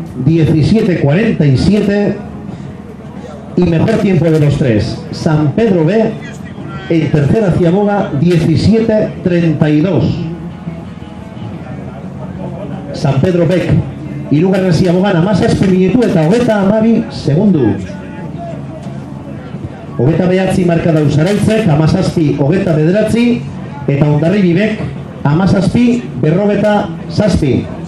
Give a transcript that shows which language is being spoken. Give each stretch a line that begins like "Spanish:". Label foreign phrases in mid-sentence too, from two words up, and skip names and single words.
Spanish: 17:47 y mejor tiempo de los tres, San Pedro B en tercera ciaboga 17:32.
Basque: San Pedro Bek hirugarren ziabogan 17 minutu eta 32 segundu. 29 marka dau Zarautzek, 17:29 eta Hondarribi bek 17:57.